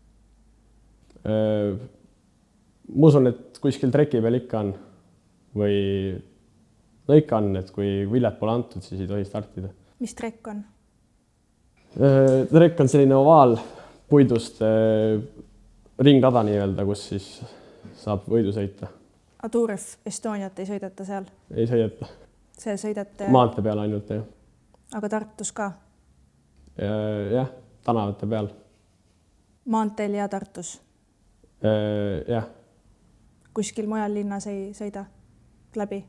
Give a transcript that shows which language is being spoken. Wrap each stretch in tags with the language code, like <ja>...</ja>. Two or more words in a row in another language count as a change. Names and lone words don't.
<et>Ma usun, et kuskil treki peal ikka on või no ikka on, et kui viljad pole antud, siis ei tohi startida. Mis trekk on? Trekk on selline ovaal puidust ringrada nii-öelda, kus siis saab võidu sõita. A Tour of Estoniat ei sõideta seal? Ei sõideta. See sõidate... Maante peal ainult, jah. Aga Tartus ka? Jah, tänavate peal. Maanteel ja Tartus? Jah. Kuskil mujal linnas ei sõida läbi?</et>